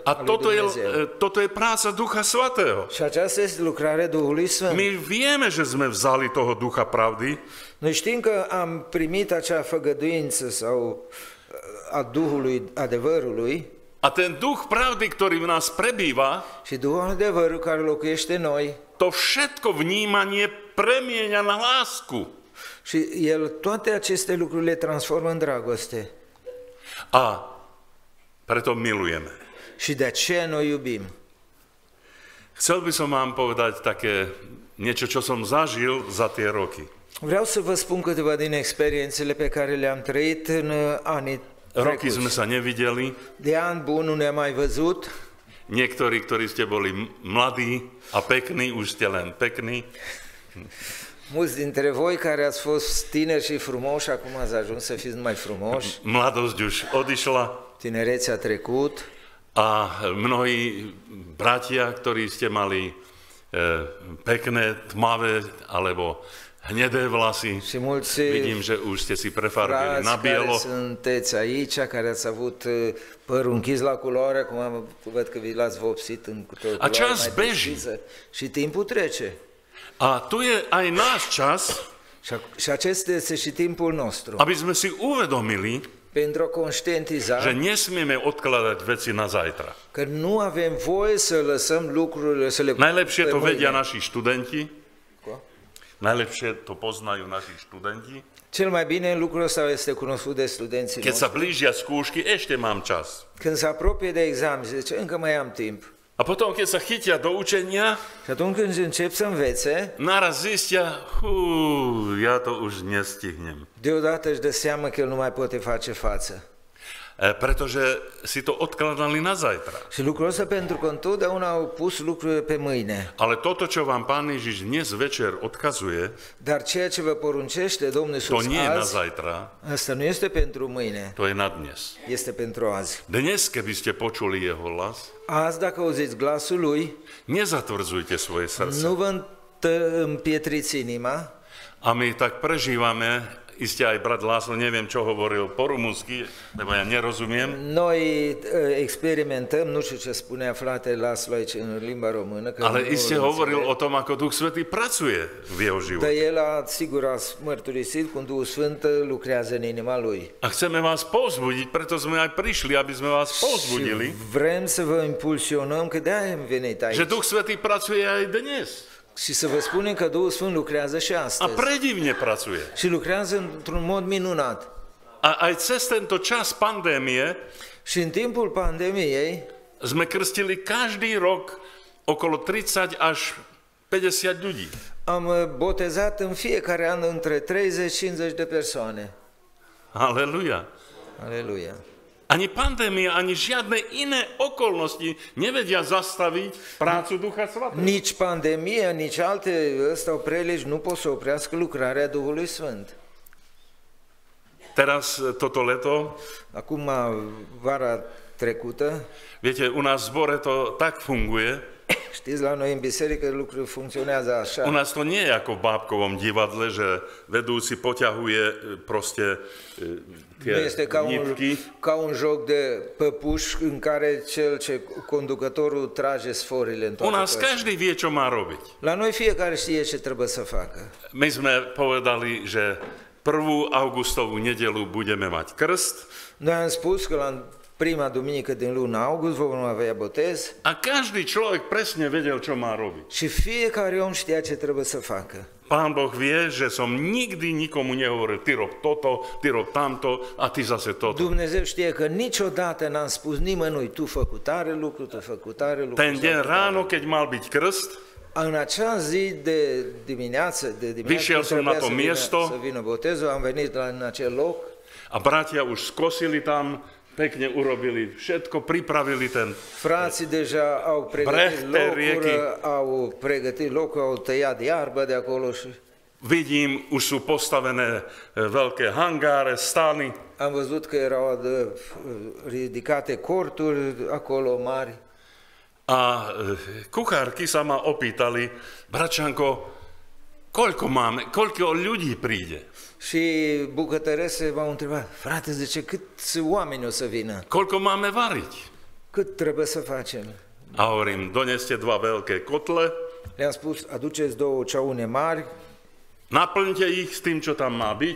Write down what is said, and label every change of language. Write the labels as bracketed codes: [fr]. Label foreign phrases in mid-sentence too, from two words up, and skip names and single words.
[sk] A [ro] a lui Dumnezeu. [sk] toto je práca Ducha Svätého. [ro] Și aceasta este lucrarea Duhului Sfânt. [sk] My vieme, že sme vzali toho Ducha pravdy, [ro] Noi știm că am primit acea făgăduință sau a Duhului adevărului [sk] a ten Duch pravdy, ktorý v nás prebýva, [ro] și Duhul adevărul care locuiește în noi [sk] to všetko vnímanie premieňa na lásku. [ro] și El toate aceste lucruri le transformă în dragoste. [sk] A preto milujeme. [ro] Și de aceea noi iubim. [sk] Chcel by som vám povedať také niečo, čo som zažil za tie roky. [ro] Vreau să vă spun câteva din experiențele pe care le-am trăit în anii [sk] Roky sme [ro] trecuți. [sk] sa nevideli. [ro] De an bun nu ne-am mai văzut. [sk] Niektorí, ktorí ste boli mladí a pekní, už ste len pekní. [ro] Mulți dintre voi care ați fost tineri și frumoși, acum ați ajuns să fiți mai frumoși. [sk] Mladosť už odišla [ro] Tinerețea a trecut. [sk] a mnohí bratia, ktorí ste mali pekné, tmavé alebo hnedé vlasy, [ro] Și mulți [sk] vidím, že už ste si prefarbili na [ro] frați care [sk] bielo. [ro] sunteți aici, care ați avut părul închis la culoare, acum văd că vi l-ați vopsit în culoare mai [sk] čas beží. [ro] deschisă. Și timpul trece. [sk] A tu je aj náš čas, [ro] Și acesta este și timpul nostru. [sk] aby sme si uvedomili, [ro] Pentru a conștientiza [sk] že nesmieme odkladať veci na zajtra. [ro] că nu avem voie să lăsăm lucrurile, să le [sk] Najlepšie [ro] pe [sk] to [ro] mâine. [sk] vedia naši študenti, Ko? najlepšie to poznajú naši študenti. [ro] Cel mai bine lucrul ăsta este cunoscut de studenții [sk] Keď sa [ro] noștri. [sk] blížia skúšky, ešte mám čas. [ro] Când se apropie de examen, zice, încă mai am timp. [sk] A potom, keď sa chytia do učenia, [ro] Și atunci când încep să învețe, [sk] naraz zistia, ja to už nestihnem. [ro] deodată își dă seama că el nu mai poate face față. [sk] Pretože si to odkladali na zajtra. [ro] Și lucrul ăsta pentru că întotdeauna au pus lucrurile pe mâine. [sk] Ale toto, čo vám Pán Ježiš dnes večer odkazuje, [ro] Dar ceea ce vă poruncește Domnul [sk] to [ro] Iisus [sk] nie je na [ro] azi, [sk] zajtra, [ro] asta nu este pentru mâine, [sk] to je na dnes. [ro] este pentru azi. [sk] Dnes, keby ste počuli jeho hlas, [ro] Azi, dacă auziți glasul Lui, [sk] nezatvrdzujte svoje srdce. [ro] nu vă împietriți inima, [sk] A my tak prežívame iste aj brat Láslo, neviem, čo hovoril po rumunsky, lebo ja nerozumiem. [ro] Noi experimentăm, nu știu ce spunea fratele Laslo aici în limba română. [sk] Ale iste hovoril o tom, ako Duch Svätý pracuje v jeho [ro] Dar [sk] živote. [ro] el sigur a mărturisit cum Duhul Sfânt lucrează în inima lui. [sk] A chceme vás povzbudiť, preto sme aj prišli, aby sme vás povzbudili, [ro] Vrem să vă impulsionăm, că de-aia am venit aici. [sk] že Duch Svätý pracuje aj dnes. [ro] Și să vă spunem că Duhul Sfânt lucrează și [sk] A [ro] astăzi. [sk] predivne pracuje. [ro] Și lucrează într-un mod minunat. [sk] A aj cez tento čas pandémie [ro] Și în timpul pandemiei [sk] sme krstili každý rok okolo 30 až 50 ľudí. [ro] am botezat în fiecare an între 30-50 de persoane. [sk] Halleluja. [ro] Aleluia. [sk] Ani pandémia, ani žiadne iné okolnosti nevedia zastaviť prácu Ducha Svätého. [ro] Nici pandemia, nici alte prelegi nu pot să oprească lucrarea Duhului Sfânt. [sk] Teraz toto leto, [ro] Acum, vara trecută, [sk] viete, u nás v zbore to tak funguje, [ro] știți, la noi în biserică lucrurile funcționează [sk] u [ro] așa. [sk] nás to nie je ako v bábkovom divadle, že vedúci poťahuje proste [ro] Nu este [sk] tie nitky. [ro] ca un joc de păpuși în care conducătorul trage sforile în [sk] U [ro] toate [sk] nás [ro] părțile. [sk] každý vie, čo má robiť. [ro] La noi fiecare știe ce trebuie să facă. [sk] My sme povedali, že 1. augustovú nedelu budeme mať krst [ro] Noi am spus că la prima duminică din luna august vom avea botez [sk] a každý človek presne vedel, čo má robiť. [ro] și fiecare om știa ce trebuie să facă. [sk] Pán Boh vie, že som nikdy nikomu nehovoril, ty rob toto, ty rob tamto a ty zase toto. [ro] Dumnezeu știe că niciodată n-am spus nimănui, tu fă cu tare lucru, tu fă cu tare lucru. [sk] Ten deň ráno, keď mal byť krst, [ro] În acea zi de dimineață, [sk] Vyšiel som na to miesto. [ro] să vină botezul, am venit în acel loc [sk] a bratia už skosili tam, pekne urobili všetko, pripravili ten. [ro] frații deja au pregătit locul, au tăiat iarbă de acolo și [sk] Vidím, už sú postavené veľké hangáre, stany. [ro] am văzut că erau ridicate corturi acolo mari. [sk] A kuchárky sa ma opýtali, bračanko, koľko ľudí príde? [ro] Și bucătărese m-au întrebat, frate, zice, câți oameni o să vină? [sk] Koľko máme variť? [ro] Cât trebuie să facem? [sk] A hovorím, doneste 2 veľké kotle, [ro] Le-am spus, aduceți 2 ceaune mari, [sk] naplňte ich s tým, čo tam má byť